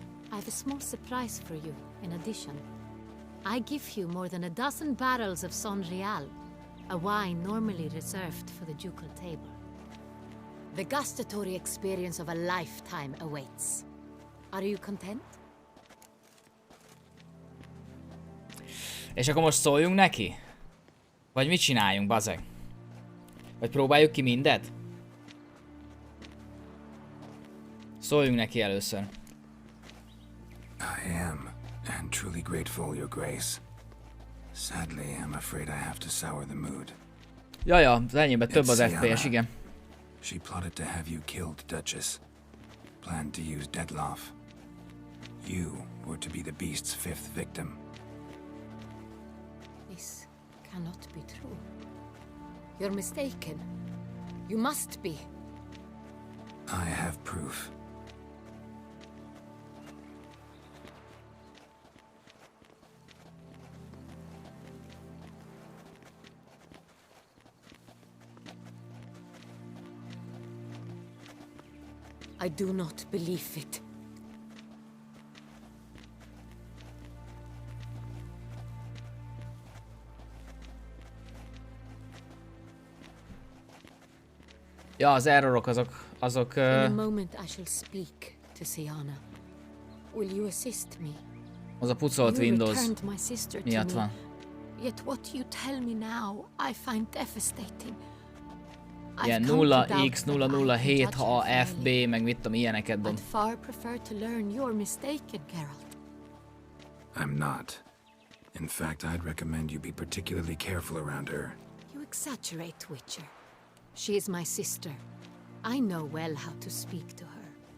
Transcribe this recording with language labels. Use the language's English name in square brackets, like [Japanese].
[English] I have a small surprise for you, in addition. I give you more than a dozen barrels of Son Real, a wine normally reserved for the ducal table. The gustatory experience of a lifetime awaits. Are you content? [Hungarian] És akkor most szóljunk neki? Vagy mit csináljunk, bazeg? Vagy próbáljuk ki mindet? Szóljunk neki először. [English] I am, and truly grateful, Your Grace. Sadly, I'm afraid I have to sour the mood. [Hungarian] Jaja, az enyémben több az FPS, igen. [English] She plotted to have you killed, Duchess. Planned to use Dettlaff. You were to be the beast's 5th victim. This cannot be true. You're mistaken. You must be. I have proof. I do not believe it. [Hungarian] Ja, az errorok azok... [English] In a moment I shall speak to Siana. Will you assist me? [Hungarian] Az a pucolt Windows miatt van. [English] Yet what you tell me now, I find devastating. [Hungarian] Ilyen 0x007 AFB, meg mit tudom, ilyeneket dob. [English] I'd far prefer to learn you're mistaken, Geralt. I'm not. In fact, I'd recommend you be particularly careful around her. You exaggerate, Witcher. She is my sister. I know well how to speak to her.